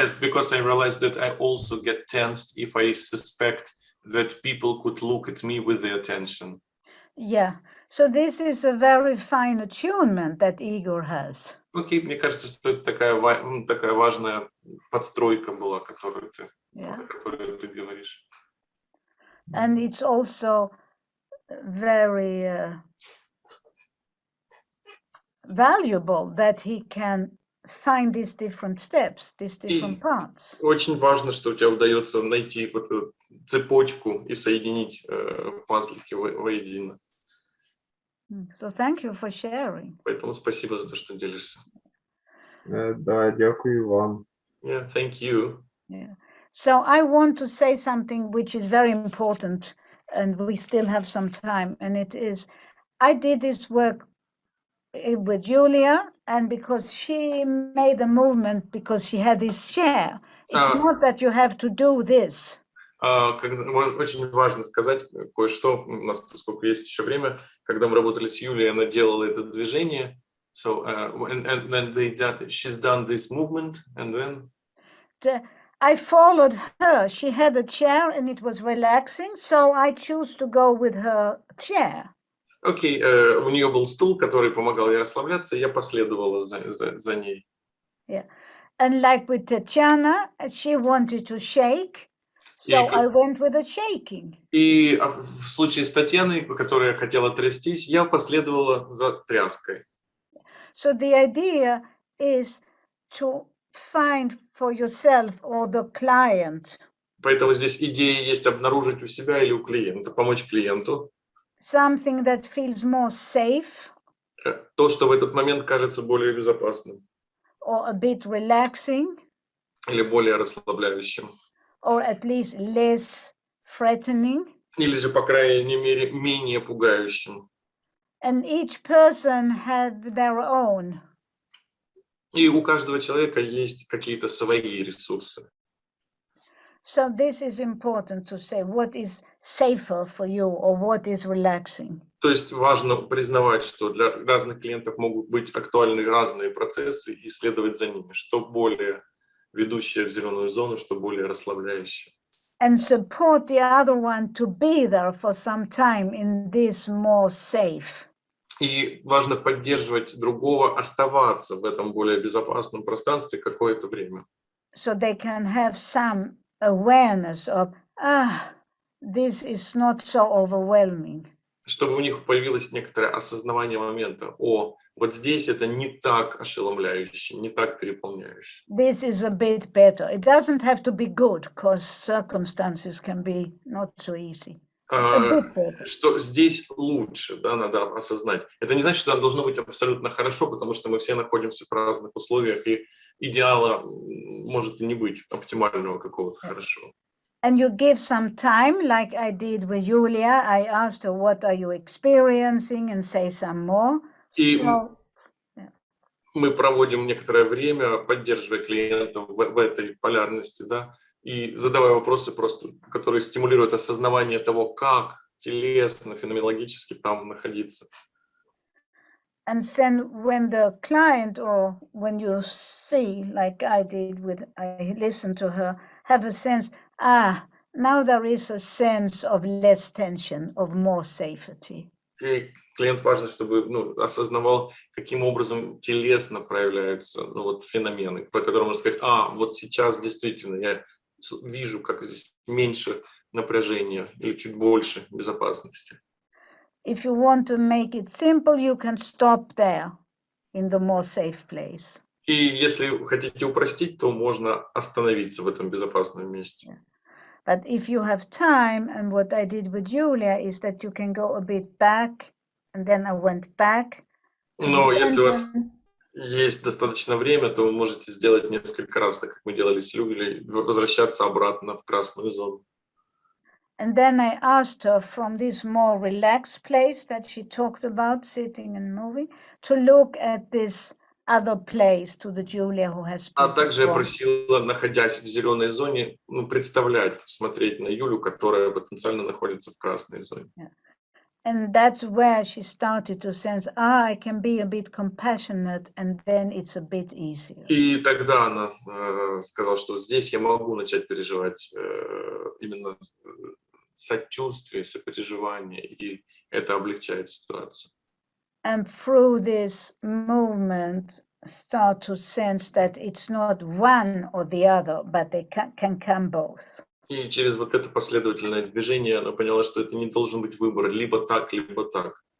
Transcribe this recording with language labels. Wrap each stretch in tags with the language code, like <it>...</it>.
<en>Yes, because I realized that I also get tensed if I suspect that people could look at me with their attention. Yeah, so this is a very fine attunement that Igor has.</en> <ru>Окей, мне кажется, что это такая важная подстройка была, которую ты говоришь.</ru> <en>And it's also very valuable that he can find these different steps, these different parts.</en> <ru>Очень важно, что у тебя удается найти вот эту цепочку и соединить пазлики воедино.</ru> <en>So thank you for sharing.</en> <ru>Поэтому спасибо за то, что делишься.</ru> <uk>Да, дякую вам.</uk> <en>Yeah, thank you. Yeah. So I want to say something which is very important, and we still have some time, and it is, I did this work with Julia, and because she made a movement because she had this chair. It's not that you have to do this.</en> <ru>Очень важно сказать кое-что, у нас, поскольку есть еще время, когда мы работали с Юлией, она делала это движение,</ru> <en>so and then she's done this movement, and then I followed her. She had a chair and it was relaxing, so I chose to go with her chair.</en> <ru>Окей, у нее был стул, который помогал ей расслабляться, и я последовала за ней.</ru> <en>Yeah, and like with Tatiana, she wanted to shake. So I went with the shaking.</en> <ru>И в случае с Татьяной, которая хотела трястись, я последовала за тряской.</ru> <en>So the idea is to find for yourself or the client.</en> <ru>Поэтому здесь идея есть обнаружить у себя или у клиента, помочь клиенту.</ru> <en>Something that feels more safe.</en> <ru>То, что в этот момент кажется более безопасным.</ru> <en>Or a bit relaxing.</en> <ru>Или более расслабляющим.</ru> <en>Or at least less threatening.</en> <ru>Или же, по крайней мере, менее пугающим.</ru> <en>And each person had their own.</en> <ru>И у каждого человека есть какие-то свои ресурсы.</ru> <en>So this is important to say what is safer for you or what is relaxing.</en> <ru>То есть важно признавать, что для разных клиентов могут быть актуальны разные процессы и следовать за ними, что более ведущее в зеленую зону, что более расслабляющее.</ru> <en>And support the other one to be there for some time in this more safe.</en> <ru>И важно поддерживать другого, оставаться в этом более безопасном пространстве какое-то время.</ru> <en>so they can have some awareness of, this is not so overwhelming.</en> <ru>Чтобы у них появилось некоторое осознавание момента. Вот здесь это не так ошеломляюще, не так переполняюще.</ru> <en>This is a bit better. It doesn't have to be good, because circumstances can be not so easy. A bit better.</en> <ru>Что здесь лучше, да, надо осознать. Это не значит, что оно должно быть абсолютно хорошо, потому что мы все находимся в разных условиях, и идеала может и не быть, оптимального какого-то хорошего.</ru> <en>And you give some time, like I did with Julia. I asked her, what are you experiencing, and say some more.</en> <ru>И мы проводим некоторое время, поддерживая клиентов в этой полярности, да, и задавая вопросы просто, которые стимулируют осознавание того, как телесно, феноменологически там находиться.</ru> <en>And then when the client, or when you see, like I did I listened to her, have a sense, now there is a sense of less tension, of more safety.</en> <ru>И клиент важно, чтобы осознавал, каким образом телесно проявляются феномены, по которым можно сказать, вот сейчас действительно я вижу, как здесь меньше напряжения или чуть больше безопасности.</ru> <en>If you want to make it simple, you can stop there in the more safe place.</en> <ru>И если хотите упростить, то можно остановиться в этом безопасном месте.</ru> <en>But if you have time, and what I did with Julia is that you can go a bit back, and then I went back.</en> <ru>Но если у вас есть достаточно время, то вы можете сделать несколько раз, так как мы делали с Юлией, возвращаться обратно в красную зону.</ru> <en>And then I asked her, from this more relaxed place that she talked about, sitting and moving, to look at this other place, to the Julia who has been.</en> <ru>А также я просила, находясь в зеленой зоне, представлять, смотреть на Юлю, которая потенциально находится в красной зоне.</ru> <en>Yeah. And that's where she started to sense, I can be a bit compassionate, and then it's a bit easier.</en> <ru>И тогда она сказала, что здесь я могу начать переживать именно сочувствие, сопереживание, и это облегчает ситуацию.</ru> <en>And through this movement, start to sense that it's not one or the other, but they can come both.</en> <ru>И через вот это последовательное движение она поняла, что это не должен быть выбор либо так, либо так.</ru>